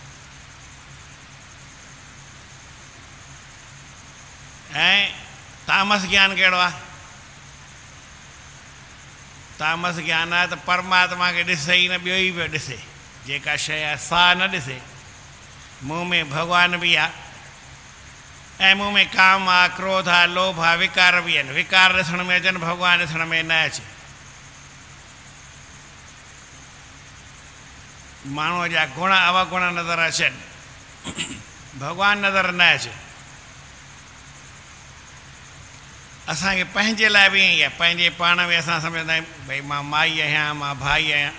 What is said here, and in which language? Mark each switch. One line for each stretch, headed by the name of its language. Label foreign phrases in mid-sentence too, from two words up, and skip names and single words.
Sindhi: ऐं तामस ज्ञान कहिड़ो आहे? तामस ज्ञान आहे त परमात्मा खे ॾिसे ई न, ॿियो ई पियो ॾिसे, जेका शइ आहे सा न ॾिसे। मुंह में भगवान भी आहे, ऐं मुंह में काम आहे, क्रोध आहे, लोभ आहे, विकार भी आहिनि। विकार ॾिसण में अचनि, भगवान ॾिसण में न अचे। माण्हूअ जा गुण अवगुण नज़र अचनि, भगवान नज़र न अचे। असांखे पंहिंजे लाइ बि ईअं आहे, पंहिंजे पाण में असां सम्झंदा आहियूं भई मां माई आहियां, मां भाई आहियां।